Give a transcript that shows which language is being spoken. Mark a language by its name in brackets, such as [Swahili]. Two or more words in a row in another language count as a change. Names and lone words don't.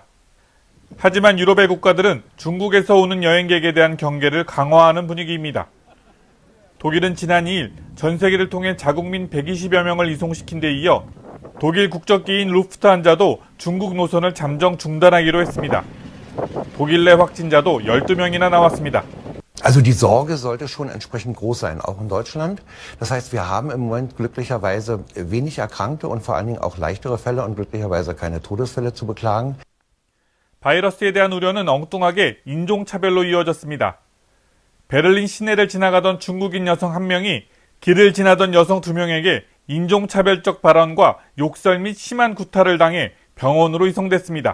[Korean] 하지만 유럽의 국가들은 중국에서 오는 여행객에 대한 경계를 강화하는 분위기입니다. 독일은 지난 2일 전 세계를 통해 자국민 120여 명을 이송시킨 데 이어 독일 국적기인 루프트한자도 중국 노선을 잠정 중단하기로 했습니다. 독일 내 확진자도 12명이나 나왔습니다. [German] Also die Sorge sollte schon entsprechend groß sein, auch in Deutschland. Das heißt, wir haben im Moment glücklicherweise wenig Erkrankte und vor allen Dingen auch leichtere Fälle und glücklicherweise keine Todesfälle zu beklagen. [Korean] 바이러스에 대한 우려는 엉뚱하게 인종차별로 이어졌습니다. 베를린 시내를 지나가던 중국인 여성 1명이 길을 지나던 여성 2명에게 인종차별적 발언과 욕설 및 심한 구타를 당해 병원으로 이송됐습니다.